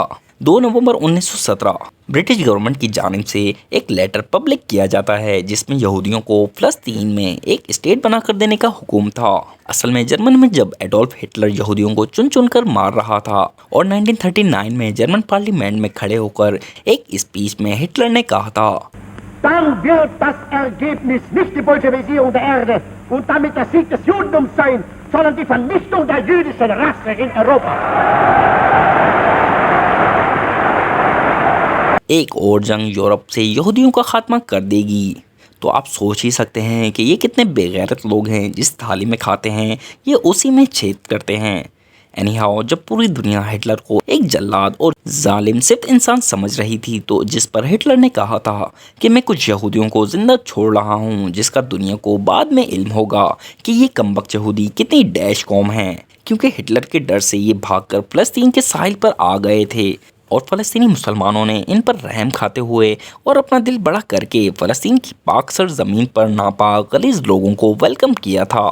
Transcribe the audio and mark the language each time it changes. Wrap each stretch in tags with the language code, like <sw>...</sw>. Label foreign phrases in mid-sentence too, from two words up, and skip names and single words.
<hi>2 नवंबर 1917</hi> <en>British government</en> <hi>की जानिब से एक लेटर पब्लिक किया जाता है, जिसमें यहूदियों को फ़लस्तीन में एक स्टेट बनाकर देने का हुक्म था। असल में जर्मन में जब एडोल्फ हिटलर यहूदियों को चुन चुन कर मार रहा था, और 1939 में</hi> <en>German parliament</en> <hi>में खड़े होकर एक स्पीच में हिटलर ने कहा था,</hi> <de>Dann wird das Ergebnis nicht die Bolschewisierung der Erde und damit der Sieg des Judentums sein, sondern die Vernichtung der jüdischen Rasse in Europa.</de> <hi>एक और जंग यूरोप से यहूदियों का खात्मा कर देगी। तो आप सोच ही सकते हैं कि ये कितने बेगैरत लोग हैं, जिस थाली में खाते हैं ये उसी में छेद करते हैं।</hi> <en>any how</en> <hi>जब पूरी दुनिया हिटलर को एक जल्लाद और जालिम सिर्फ इंसान समझ रही थी, तो जिस पर हिटलर ने कहा था कि मैं कुछ यहूदियों को जिंदा छोड़ रहा हूँ जिसका दुनिया को बाद में इल्म होगा कि ये कमबख्त यहूदी कितनी डैश कौम है, क्योंकि हिटलर के डर से ये भागकर फ़लस्तीन के साहिल पर आ गए थे और फ़लस्तीनी मुसलमानों ने इन पर रहम खाते हुए और अपना दिल बड़ा करके फ़लस्तीन की पाक सर ज़मीन पर नापाक गलीज़ लोगों को वेलकम किया था।</hi>